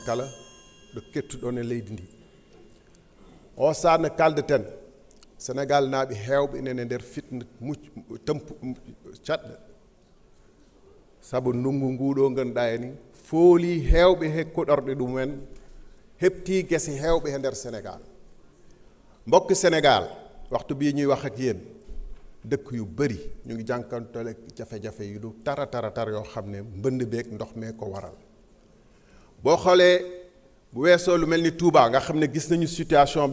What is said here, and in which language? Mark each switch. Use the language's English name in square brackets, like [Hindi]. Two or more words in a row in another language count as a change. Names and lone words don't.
[Fula] kala ɗo kettuɗon e leydi ndi o saana kaldeten Sénégal naaɓe heewɓe inen e nder fitna caɗɗe sabu ndungu nguuɗo ngannduɗaa eni foolii heewɓe he koɗorɗe ɗumen heɓtii gese heewɓe e nder Sénégal [Wolof] mbokk Sénégal waxtu bii ñuy wax ak yéen dëkk yu bëri ñu ngi jànkantale jafe-jafe yu du tar yoo xam ne mbënd beeg ndox mee ko waral boo xoolee bu weesoo lu mel ni Touba nga xam ne gis nañu situation